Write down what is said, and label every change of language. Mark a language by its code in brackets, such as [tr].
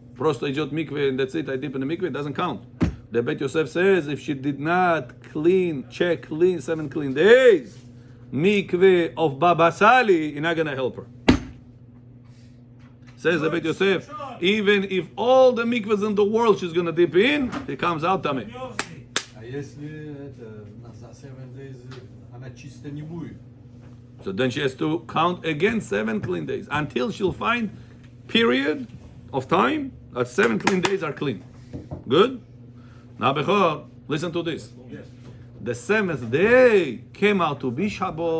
[ru] Prosto ijot [en] mikveh and that's it, I dip in the mikveh, it doesn't count. The Bet Yosef says if she did not check clean 7 clean days, mikveh of Baba Sali, you're not going to help her. Says the Bet Yosef, even if all the mikvahs in the world she's going to dip in, it comes out tameh. [ru] А если за 7 [en] days [ru] она чисто не будет? [en] So then she has to count again 7 clean days until she'll find period of time that 7 clean days are clean. Good? Now, Bechor, listen to this. Yes. The 7th day came out to be Shabbat.